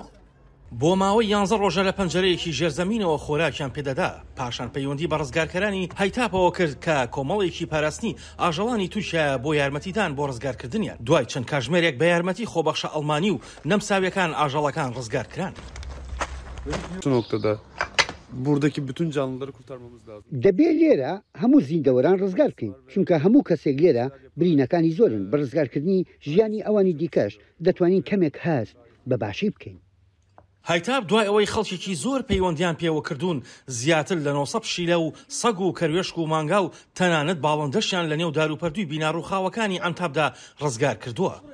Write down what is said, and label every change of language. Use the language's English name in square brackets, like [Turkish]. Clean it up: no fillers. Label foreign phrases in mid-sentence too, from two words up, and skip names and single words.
[Central Kurdish] بۆ ماوەی 11 ڕۆژە لە پەنجەرەیەکی ژێرزەمینەوە خۆراکیان پێدەدا. پاشان پەیوەندی بە ڕزگارکەرانی هەیتاپەوە کرد کە کۆمەڵێکی پاراستنی ئاژەڵانی تورکیا بۆ یارمەتیدان بۆ ڕزگارکردنیان. دوای چەند کاژمێرێک بە یارمەتی خۆبەخشە ئەڵمانی و نەمساویەکان ئاژەڵەکان ڕزگارکران. [Turkish] buradaki bütün canlıları kurtarmamız lazım. [Central Kurdish] دەبێت لێرە هەموو زیندەوەران ڕزگار بکەین چونکە هەموو کەسێک لێرە برینەکانی زۆرن بە ڕزگارکردنی ژیانی ئەوانی دیکەش دەتوانین کەمێک هەست بە باشی بکەین. هەیتاب دوای ئەوەی خەڵکێکی زۆر پەیوەندیان پێوە کردوون زیاتر لە 900 پشیلە و سەگ و کەروێشک و مانگا و تەنانەت باڵندەشیان لە نێو داروپەردووی بیناڕووخاوەکانی ئەنتابدا ڕزگار کردووە.